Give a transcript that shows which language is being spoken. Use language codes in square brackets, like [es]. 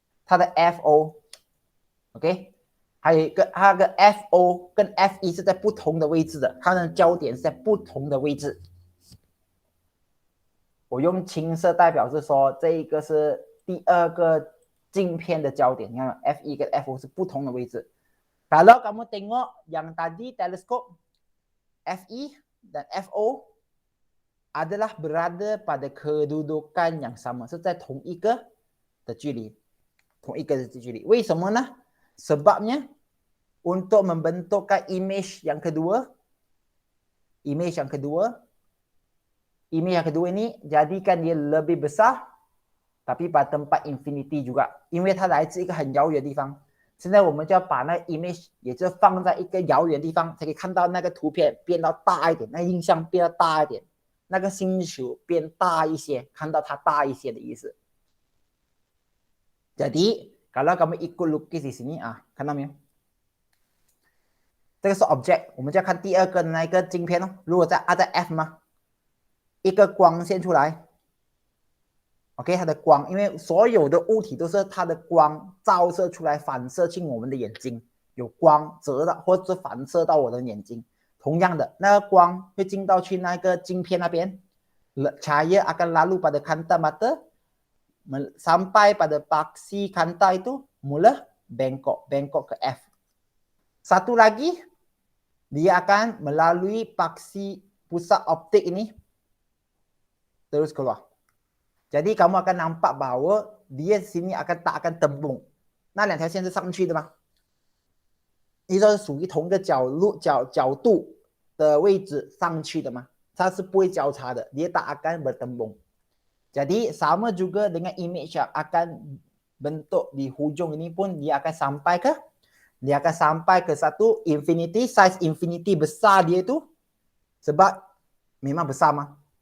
[zh] 它的 FO，OK，、还有一个它的 FO 跟 FE 是在不同的位置的，它的焦点是在不同的位置。我用青色代表是说这一个是第二个镜片的焦点，你看 FE 跟 FO 是不同的位置。 [ms] Kalau kamu tengok yang tadi teleskop FE dan FO adalah berada pada kedudukan yang sama， [zh] 是在同一个的距离，同一个的距离。为什么呢？ [ms] Sebabnya untuk membentukkan image yang kedua ini jadikan dia lebih besar tapi pada tempat infinity juga， [zh] 因为它来自一个很遥远的地方。现在我们就要把那个 image 也就放在一个遥远的地方，才可以看到那个图片变到大一点，那个印象变得大一点，那个星球变大一些，看到它大一些的意思。 [ms] Jadi kalau kamu ikut lukis di sini [zh] 看到没有？这个是 object， 我们就要看第二个那个镜片哦。如果在 F 吗？一个光线出来 ，OK， 它的光，因为所有的物体都是它的光照射出来，反射进我们的眼睛，有光折到或者反射到我的眼睛。同样的，那个光会进到去那个镜片那边 [ms] ，cahaya akan lalu pada kanta mata sampai pada paksi kanta itu mula bengkok ke F. Satu lagi, dia akan melalui paksi pusat optik ini terus keluar. Jadi kamu akan nampak bahawa dia sini tak akan tembung. [zh] 那两条线是上去的吗？你说是属于同一个角度的位置上去的吗？它是不会交叉的， [ms] dia tak akan bertembung. Jadi sama juga dengan image yang akan bentuk di hujung ini pun dia akan sampai ke satu infinity, size infinity besar dia itu sebab memang besar mah.